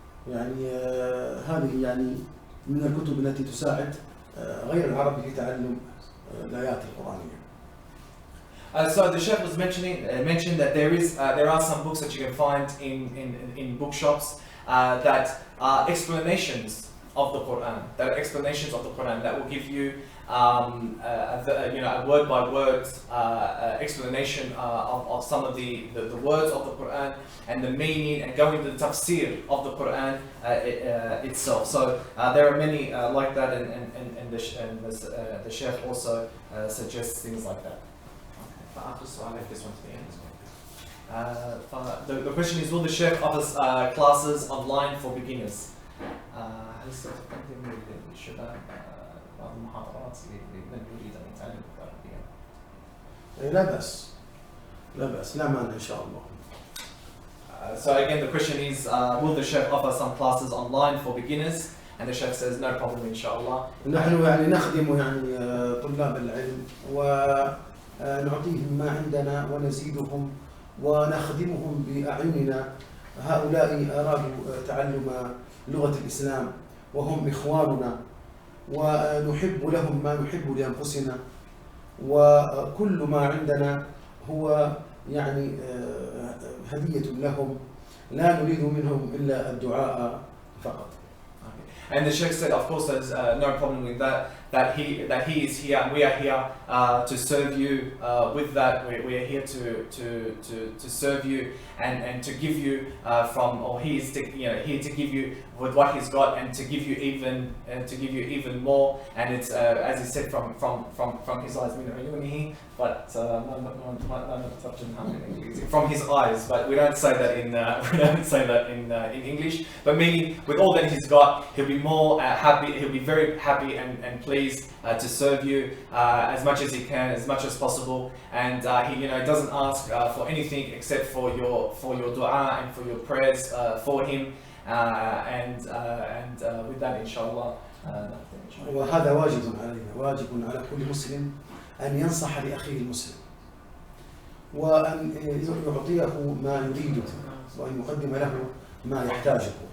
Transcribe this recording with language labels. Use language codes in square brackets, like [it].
[ar] يعني هذه يعني من الكتب التي تساعد غير العرب في تعلم الآيات القرآنية. [en] So the Sheikh was mentioned that there are some books that you can find in bookshops that are explanations of the Quran. That are explanations of the Quran that will give you a word by word explanation of some of the words of the Quran and the meaning, and go into the tafsir of the Quran itself. So there are many like that, and the Sheikh also suggests things like that. So I'll leave this one to the end. The question is, will the Sheikh offer classes online for beginners? [ar] هل ستقدم للشباب بعض المحاضرات لمن يريد أن يتعلم العربية؟ لا بأس، لا مانع إن شاء الله. [en] So again, the question is, will the Sheikh offer some classes online for beginners? And the Sheikh says, no problem, inshallah. [ar] نحن يعني نخدم يعني طلاب العلم ونعطيهم ما عندنا ونزيدهم ونخدمهم بأعيننا. هؤلاء أرادوا تعلم لغة الإسلام وهم إخواننا، ونحب لهم ما نحب لأنفسنا، وكل ما عندنا هو يعني هدية لهم، لا نريد منهم إلا الدعاء فقط. [en] And the Sheikh said, of course, there's no problem with that. That he is here and we are here to serve you with that. We are here to serve you and to give you he is here to give you with what he's got, and to give you even more. And it's as he said from his eyes, but from his eyes. But we don't say that in English. But meaning, with all that he's got, he'll be more happy. He'll be very happy and pleased to serve you as much as he can, as much as possible. And he doesn't ask for anything except for your dua and for your prayers for him. And with that, inshallah. [ar] وهذا واجب على كل مسلم أن ينصح لأخيه المسلم، وأن يعطيه ما يريده، وأن يقدم له ما يحتاجه.